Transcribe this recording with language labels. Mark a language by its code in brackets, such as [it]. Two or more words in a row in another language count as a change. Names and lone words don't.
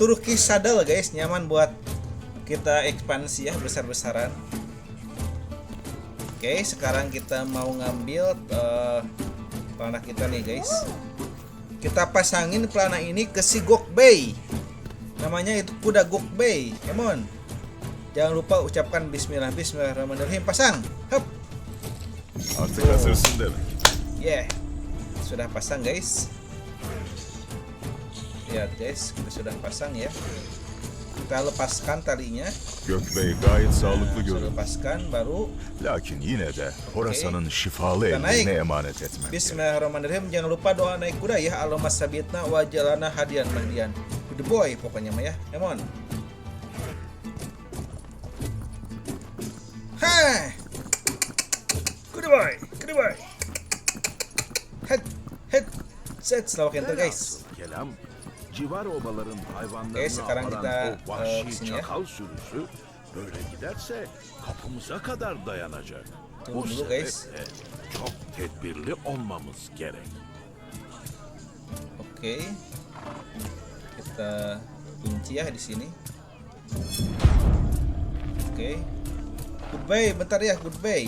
[en] Turkish Saddle [id] guys, nyaman buat kita ekspansi ya, besar-besaran. Oke, sekarang kita mau ngambil pelana kita nih guys. Kita pasangin pelana ini ke si Gokbei. Namanya itu kuda Gokbei. Come on. Jangan lupa ucapkan bismillah. Bismillahirrahmanirrahim. Pasang. Hup. [tr] Artık hazırsın demek. [id] Yeah. Sudah pasang guys. Lihat guys, kita sudah pasang ya. Kita lepaskan talinya. [tr] Gökbey gayet sağlıklı [id] Sudah [tr] görünüyor. [id] lepaskan baru [tr] Lakin yine de Horasan'ın şifalı [id] Kita naik. [tr] ellerine emanet etmem. [id] Bismillahirrahmanirrahim. Jangan lupa doa naik kuda ya. [ar] اللهم ثبتنا واجعلنا هاديا مهديا. [en] Good boy [id] pokoknya mah ya. [en] Come on. Hai. Good boy. Good boy. Head. Head. [id] Set selalu enter guys. [tr] Kelam, civar obaların hayvanlarını [id] Oke, sekarang [tr] aparan [id] kita, [tr] o vahşi [id] kesini ya. [tr] çakal sürüsü böyle giderse kapımıza kadar dayanacak. [id] Tunggu [tr] Bu [id] dulu, guys. [tr] sebeple çok tedbirli olmamız gerek. [id] Oke. Kita kunci ya di sini. Oke. Goodbye, bentar ya, goodbye.